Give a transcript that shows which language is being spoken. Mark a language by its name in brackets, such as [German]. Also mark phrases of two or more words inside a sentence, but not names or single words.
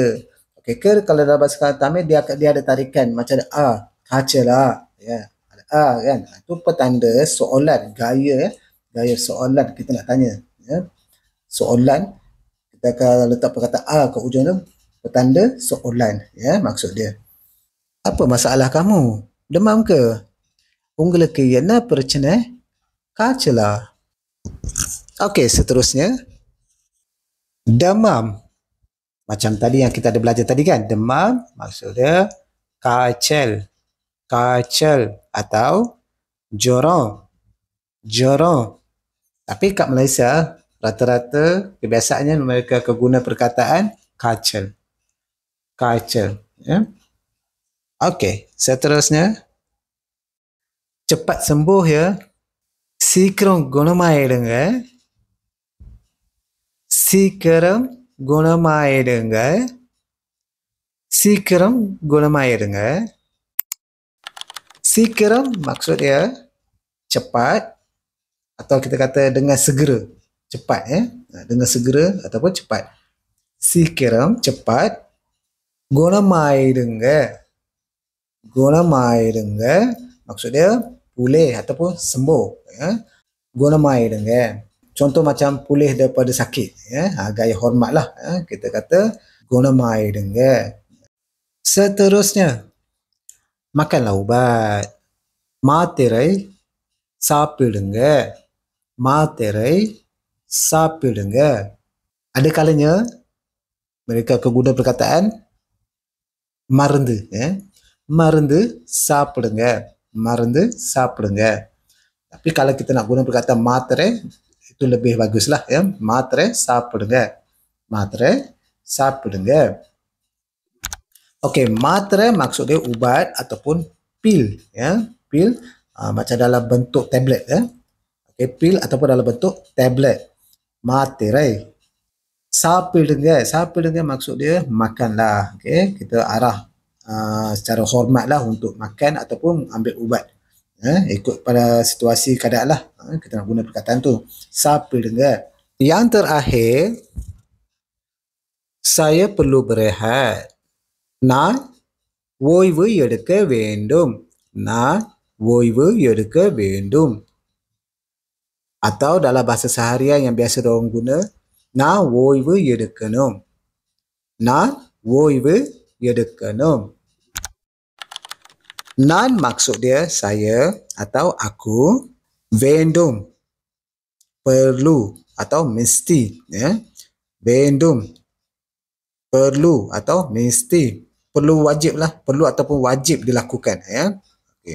[Malay] Okey, ke kalau dalam bahasa Tamil dia ada tarikan macam ada kaicel ya. Ada kan. Itu petanda soalan, gaya, ya. Gaya soalan kita nak tanya, ya. Soalan kita akan letak perkataan ke ujung tu, petanda soalan, ya, maksud dia. Apa masalah kamu? Demam ke? [Tamil] உங்களுக்கு என்ன பிரச்சனை? காய்ச்சலா? [Malay] Okey, seterusnya. Demam. Macam tadi yang kita ada belajar tadi kan. Demam maksud dia kaicel. Kaicel atau jorong. Jorong. Tapi kat Malaysia, rata-rata kebiasaannya mereka akan guna perkataan kaicel. Kaicel, ya. Okey, seterusnya. Cepat sembuh, ya. [Tamil] சீக்கிரம் குணமாயிடுங்க. சீக்கிரம் குணமாயிடுங்க. சீக்கிரம் குணமாயிடுங்க. [Malay] Sikeram maksud dia cepat atau kita kata dengan segera. Cepat, ya. Dengan segera ataupun cepat. Sikeram cepat. [Tamil] குணமாயிடுங்க. [Malay] குணமாயிடுங்க maksud dia pulih ataupun sembuh, ya. குணமாயிடுங்க. contoh macam pulih daripada sakit, gaya hormat lah, kita kata guna mai denga. Seterusnya, makanlah ubat. [Tamil] மாத்திரை சாப்பிடுங்க. மாத்திரை சாப்பிடுங்க. [Malay] Ada kalanya mereka akan guna perkataan [Tamil] மருந்து, மருந்து சாப்பிடுங்க, மருந்து சாப்பிடுங்க. [Malay] Tapi kalau kita nak guna perkataan materai, itu lebih baguslah, [Tamil] மாத்திரை சாப்பிடுங்க, மாத்திரை சாப்பிடுங்க. [Malay] Okey, materai maksud dia ubat ataupun pil, pil macam dalam bentuk tablet, okey, pil ataupun dalam bentuk tablet. [Tamil] Materai. சாப்பிடுங்க, சாப்பிடுங்க [Malay] maksud dia makanlah, okey, kita arah secara hormatlah untuk makan ataupun ambil ubat. Ikut pada situasi keadaan lah, kita nak guna perkataan tu. [Tamil] சாப்பிடுங்க. [Malay] Yang terakhir, saya perlu berehat. [Tamil] நான் ஓய்வு எடுக்க வேண்டும். நான் ஓய்வு எடுக்க வேண்டும். [Malay] Atau dalam bahasa seharian yang biasa diorang guna, [Tamil] நான் ஓய்வு எடுக்கணும். நான் ஓய்வு எடுக்கணும். [Malay] நான் maksud dia saya atau aku, வேண்டும் perlu atau mesti, வேண்டும் perlu atau mesti, perlu wajib lah, perlu ataupun wajib dilakukan, okay.